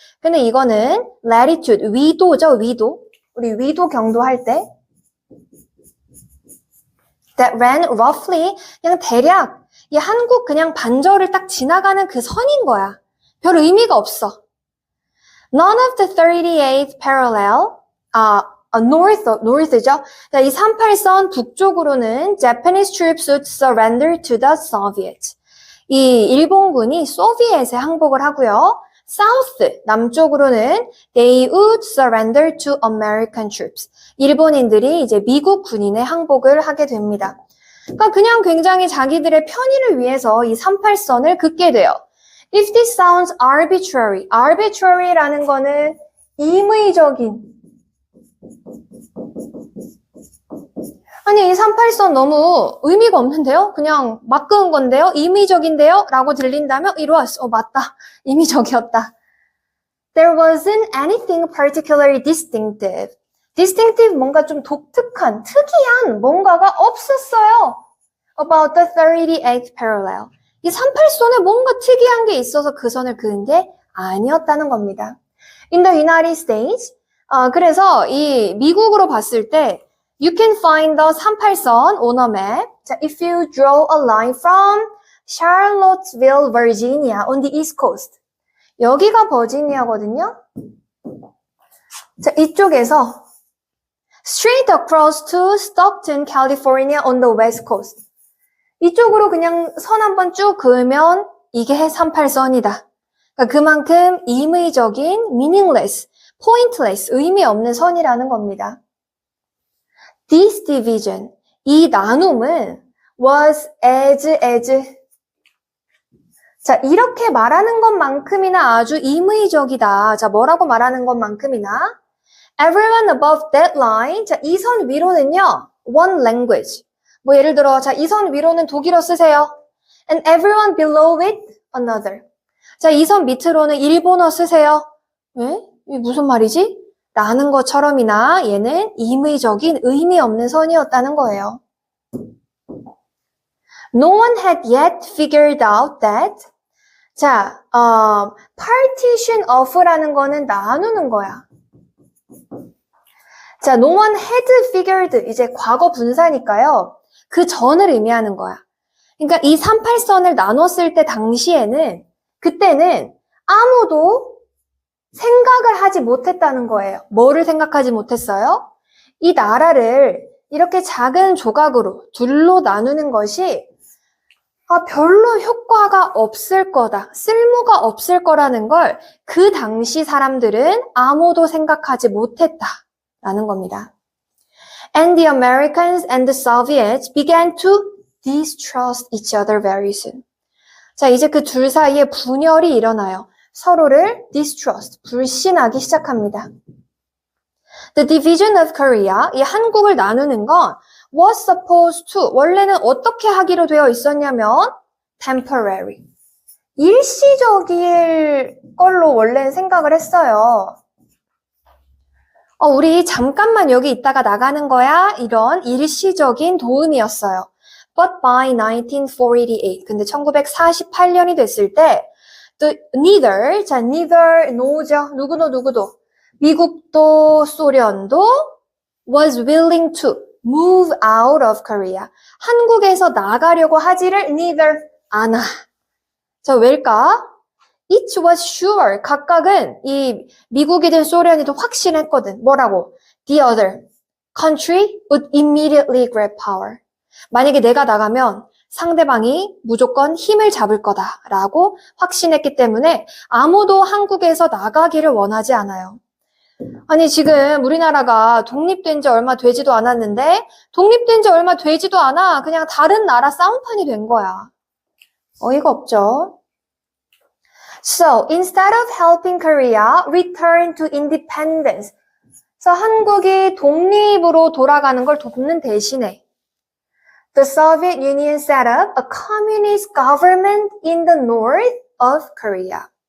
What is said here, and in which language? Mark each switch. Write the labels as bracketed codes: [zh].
[ko] 근데 이거는 latitude, 위도죠, 위도. 우리 위도 경도 할 때. [en] That ran roughly, [ko] 그냥 대략 이 한국 그냥 반절을 딱 지나가는 그 선인 거야. 별 의미가 없어. [en] None of the 38th parallel, north죠. [ko] 이 38선 북쪽으로는 [en] Japanese troops would surrender to the Soviets. [ko] 이 일본군이 소비에트에 항복을 하고요. [en] South, [ko] 남쪽으로는 [en] they would surrender to American troops. [ko] 일본인들이 이제 미국 군인에 항복을 하게 됩니다. 그러니까 그냥 굉장히 자기들의 편의를 위해서 이 38선을 긋게 돼요. [en] If this sounds arbitrary, arbitrary라는 거는 [ko] 임의적인. 아니, 이 38선 너무 의미가 없는데요? 그냥 막 그은 건데요? 임의적인데요? 라고 들린다면 이리 왔어. 맞다. 임의적이었다. [en] There wasn't anything particularly distinctive. [ko] distinctive 뭔가 좀 독특한, 특이한 뭔가가 없었어요. [en] About the 38th parallel. [ko] 이 38선에 뭔가 특이한 게 있어서 그 선을 그은 게 아니었다는 겁니다. [en] In the United States, [ko] 그래서 이 미국으로 봤을 때 [en] You can find the 38선 on a map. 자, if you draw a line from Charlottesville, Virginia on the East Coast. [ko] 여기가 버지니아거든요. 자, 이쪽에서 [en] straight across to Stockton, California on the West Coast. [ko] 이쪽으로 그냥 선 한번 쭉 그으면 이게 38선이다. 그러니까 그만큼 임의적인 [en] meaningless, pointless, [ko] 의미 없는 선이라는 겁니다. [en] This division, [ko] 이 나눔은 [en] was as. [ko] 자, 이렇게 말하는 것만큼이나 아주 임의적이다. 자, 뭐라고 말하는 것만큼이나 [en] everyone above that line. [ko] 자, 이 선 위로는요. [en] one language. [ko] 뭐 예를 들어 자, 이 선 위로는 독일어 쓰세요. [en] And everyone below it another. [ko] 자, 이 선 밑으로는 일본어 쓰세요. 왜? 이게 무슨 말이지? 라는 것처럼이나 얘는 임의적인 의미 없는 선이었다는 거예요. [en] No one had yet figured out that. [ko] 자, partition of라는 거는 나누는 거야. 자, [en] no one had figured, [ko] 이제 과거 분사니까요. 그 전을 의미하는 거야. 그러니까 이 38선을 나눴을 때 당시에는, 그때는 아무도 생각을 하지 못했다는 거예요. 뭐를 생각하지 못했어요? 이 나라를 이렇게 작은 조각으로 둘로 나누는 것이 별로 효과가 없을 거다, 쓸모가 없을 거라는 걸 그 당시 사람들은 아무도 생각하지 못했다라는 겁니다. [en] And the Americans and the Soviets began to distrust each other very soon. [ko] 자, 이제 그 둘 사이에 분열이 일어나요. 서로를 distrust, 불신하기 시작합니다. [en] The division of Korea, [ko] 이 한국을 나누는 건 [en] was supposed to, [ko] 원래는 어떻게 하기로 되어 있었냐면 temporary, 일시적일 걸로 원래는 생각을 했어요. 우리 잠깐만 여기 있다가 나가는 거야, 이런 일시적인 도움이었어요. [en] But by 1948, [ko] 근데 1948년이 됐을 때 neither, 자, neither, no죠. 누구도. 미국도 소련도 [en] was willing to move out of Korea. [ko] 한국에서 나가려고 하지를 neither 않아. 자, 왜일까? [en] It was sure. [ko] 각각은 이 미국이든 소련이든 확신했거든. 뭐라고? [en] The other country would immediately grab power. [ko] 만약에 내가 나가면 상대방이 무조건 힘을 잡을 거다라고 확신했기 때문에 아무도 한국에서 나가기를 원하지 않아요. 아니, 지금 우리나라가 독립된 지 얼마 되지도 않았는데 독립된 지 얼마 되지도 않아. 그냥 다른 나라 싸움판이 된 거야. 어이가 없죠. [en] So, instead of helping Korea return to independence. [ko] 그래서 한국이 독립으로 돌아가는 걸 돕는 대신에 [en] the Soviet Union set up a communist government in the north of Korea.